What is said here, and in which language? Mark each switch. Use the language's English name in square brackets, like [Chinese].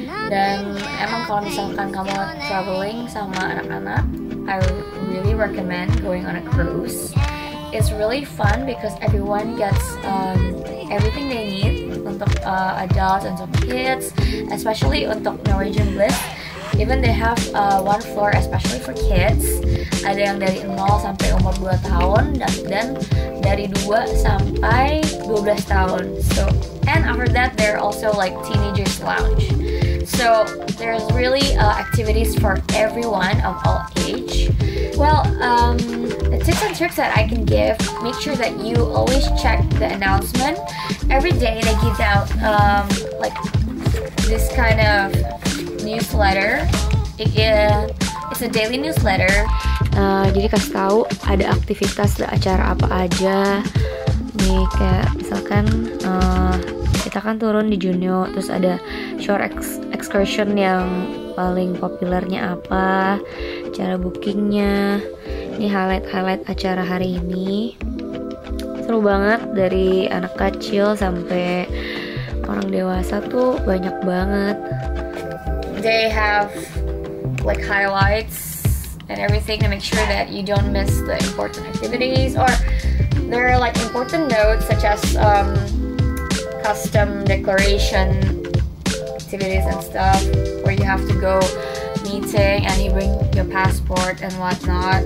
[Indonesian] Dan emang kalau misalkan kamu traveling sama anak-anak, [English] I really recommend going on a cruise. It's really fun because everyone gets everything they need [Indonesian] untuk [English] adults and untuk kids, especially untuk Norwegian Bliss. Even they have one floor especially for kids. [Indonesian] Ada yang dari 0 sampai umur 2 tahun dan dari 2 sampai 12 tahun. [English] So, and after that there are also like teenagers lounge. So there's really activities for everyone of all age. Well, the tips and tricks that I can give, make sure that you always check the announcement. Every day they give out like this kind of newsletter. It's a daily newsletter. [Indonesian] Jadi kasih tahu ada aktivitas, ada acara apa aja. Nih kayak misalkan kita kan turun di Junyo, terus ada [English] shore excursion [Indonesian] yang paling populernya apa, cara bookingnya. Ini highlight acara hari ini. Seru banget, dari anak kecil sampai orang dewasa tuh banyak banget. [English] They have like highlights and everything to make sure that you don't miss the important activities, or there are like important notes such as custom declaration activities and stuff where you have to go meeting and you bring your passport and whatnot.